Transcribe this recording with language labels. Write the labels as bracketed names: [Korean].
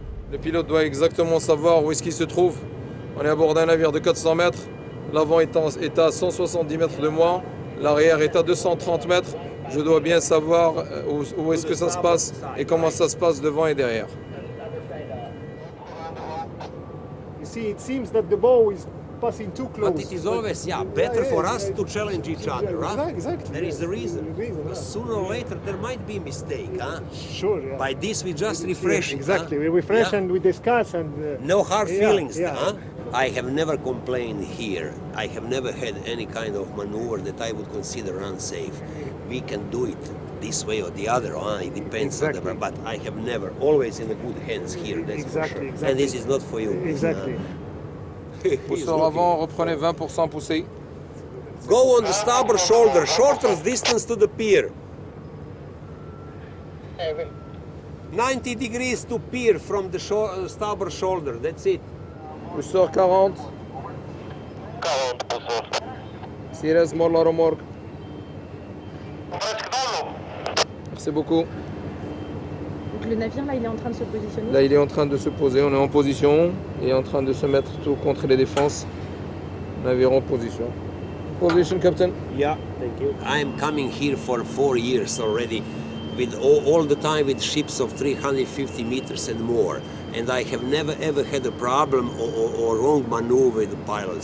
[French] Le pilote doit exactement savoir où est-ce qu'il se trouve. On est à bord d'un navire de 400 mètres. L'avant est à 170 mètres de moi. L'arrière est à 230 mètres. Je dois bien savoir où est-ce que ça se passe et comment ça se passe devant et derrière. [English] You see, it seems that the bow is passing too close. But it is always, better for us to challenge each other, right? Exactly. There is the reason. Because sooner or later there might be a mistake, huh? Sure, yeah. By this we just refresh it. Exactly, huh? we refresh and we discuss and... No hard feelings, huh? I have never complained here. I have never had any kind of maneuver that I would consider unsafe. We can do it this way or the other. It depends on the, but I have never, always in the good hands here. That's for sure. And this is not for you. Exactly. [French] Pousseur avant, reprenez 20% poussé. [English] Go on the starboard shoulder, shortest distance to the pier. 90 degrees to pier from the starboard shoulder, that's it. [French] Pousseur 40. 40 pousseur. Sires mort la remorque. Merci beaucoup. Donc le navire là il est en train de se positionner. Là il est en train de se poser, on est en position, il est en train de se mettre tout contre les défenses. Navire en position. Position, Captain. [English] Yeah, thank you. I'm coming here for 4 years already, with all the time with ships of 350 meters and more. And I have never ever had a problem or wrong maneuver with the pilot.